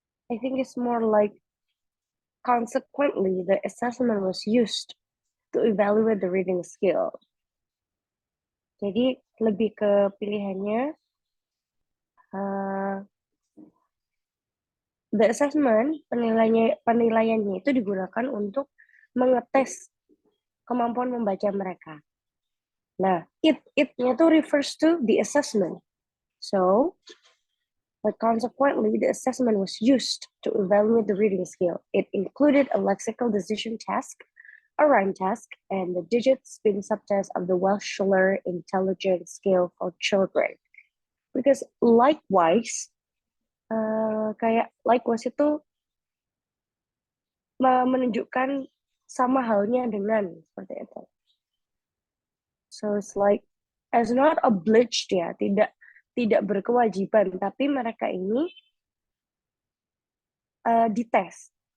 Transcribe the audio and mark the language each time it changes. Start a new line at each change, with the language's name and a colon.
English: I think it's more like consequently the assessment was used to evaluate the reading skill.
Indonesian: Jadi lebih ke pilihannya the assessment, penilaiannya itu digunakan untuk mengetes kemampuan membaca mereka. Nah, it-nya itu
English: refers to the assessment. So, but consequently, the assessment was used to evaluate the reading skill. It included a lexical decision task, a rhyme task, and the digit spin subtest of the Wechsler intelligence scale for children. Because likewise,
Indonesian: kayak likewise itu menunjukkan sama halnya dengan seperti itu.
English: So it's like as not obliged
Indonesian: ya, tidak berkewajiban, tapi mereka ini dites.